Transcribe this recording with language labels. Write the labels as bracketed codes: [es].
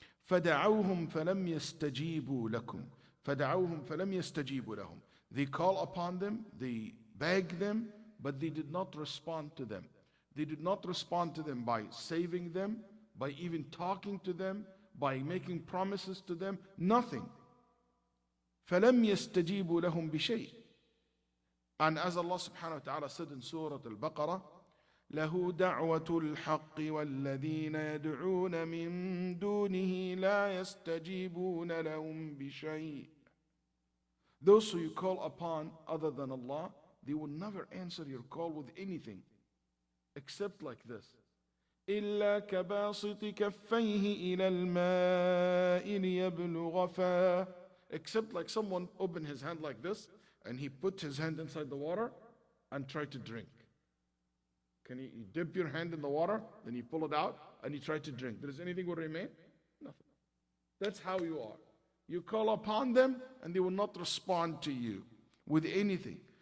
[ar] فَدَعَوْهُمْ فَلَمْ يَسْتَجِيبُوا لَكُمْ. فَدَعَوْهُمْ فَلَمْ يَسْتَجِيبُوا لَهُمْ. [en] They call upon them, they beg them, but they did not respond to them. They did not respond to them by saving them, by even talking to them, by making promises to them, nothing. [ar] فَلَمْ يَسْتَجِيبُوا لَهُمْ بِشَيْءٍ. [en] And as Allah subhanahu wa ta'ala said in Surah Al-Baqarah, [ar] له دعوة الحق والذين يدعون من دونه لا يستجيبون لهم بشيء. [en] Those who you call upon other than Allah, they will never answer your call with anything except like this. [ar] إلا كباسط كفيه إلى الماء ليبلغ فاه. [en] Except like someone opened his hand like this and he put his hand inside the water and tried to drink. Can you dip your hand in the water, then you pull it out, and you try to drink? Does anything will remain? Nothing. That's how you are. You call upon them and they will not respond to you with anything.